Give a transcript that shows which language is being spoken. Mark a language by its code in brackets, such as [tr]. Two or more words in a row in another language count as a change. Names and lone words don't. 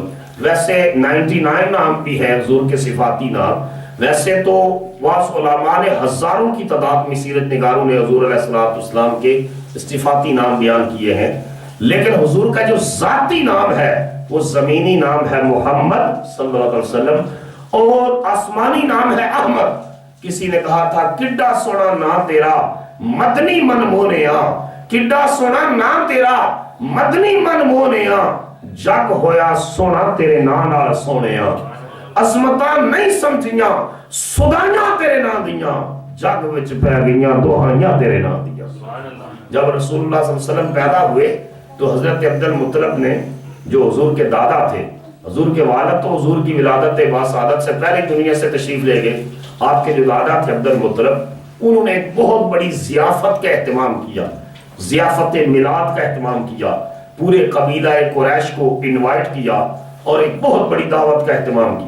[ur] ویسے 99 نام بھی ہیں حضور کے صفاتی نام، ویسے تو بعض علماء نے ہزاروں کی تعداد میں سیرت نگاروں نے حضور [ar] علیہ السلام [ur] کے صفاتی نام بیان کیے ہیں، لیکن حضور کا جو ذاتی نام ہے وہ زمینی نام ہے محمد [ar] صلی اللہ علیہ وسلم، [ur] اور آسمانی نام ہے احمد۔ کسی نے کہا تھا [pa] کڈا سونا نام تیرا مدنی من مونیا، کڈا سونا نام تیرا مدنی من مونیا، جگ ہویا سونا تیرے نام نال سونیا، عظمتاں نہیں سمجھیاں سدائیاں تیرے نام دیاں، جگ وچ پہ گئیاں دہائیاں تیرے نام دیاں۔ [ur] جب رسول اللہ [ar] صلی اللہ علیہ وسلم [ur] پیدا ہوئے تو حضرت عبد المطلب نے، جو حضور کے دادا تھے، حضور کے والد تو حضور کی ولادت باسعادت سے پہلے دنیا سے تشریف لے گئے، آپ کے جو دادا تھے عبد المطلب، انہوں نے ایک بہت بڑی ضیافت کا اہتمام کیا، ضیافت میلاد کا اہتمام کیا، پورے قبیلہ قریش کو انوائٹ کیا اور ایک بہت بڑی دعوت کا اہتمام کیا۔